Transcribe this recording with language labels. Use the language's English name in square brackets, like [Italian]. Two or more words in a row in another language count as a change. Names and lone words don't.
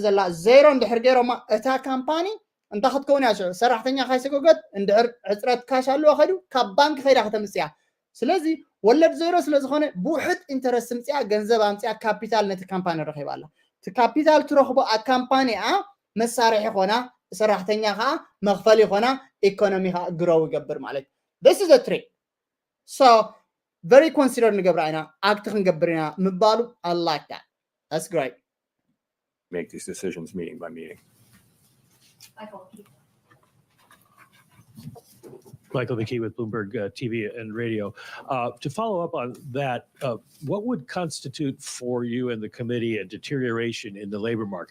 [Tigrinya] ዘላ ዜሮ እንድሕር ገይሮማ እታ ካምፓኒ እንታ ክትከውን እያ ሽዑ ሰራሕተኛ ካይሰጎገት እንድሕር ሕፅረት ካሽ ኣለዎ ኸይዱ ካብ ባንኪ ከይዳ ከተምፅያ ስለዚ ወለድ ዜሮ ስለ ዝኾነ ብውሕድ ኢንተረስት ምፅያ ገንዘብ ኣምፅያ ካፒታል ነቲ ካምፓኒ ረኺባ ኣላ እቲ ካፒታል ትረኽቦ ኣብ ካምፓኒኣ መሳርሒ ኾና ሰራሕተኛ ከዓ መኽፈሊ ኾና ኢኮኖሚ ከዓ ግሮው ይገብር ማለት [English] this is a trick so very consider [Tigrinya] ንገብር ኢና ኣክቲ ክንገብር ኢና ምባሉ [English] I like that that's great make these decisions meeting by meeting. Michael McKee with Bloomberg TV and radio. To follow up on that, what would constitute for you and the committee a deterioration in the labor market?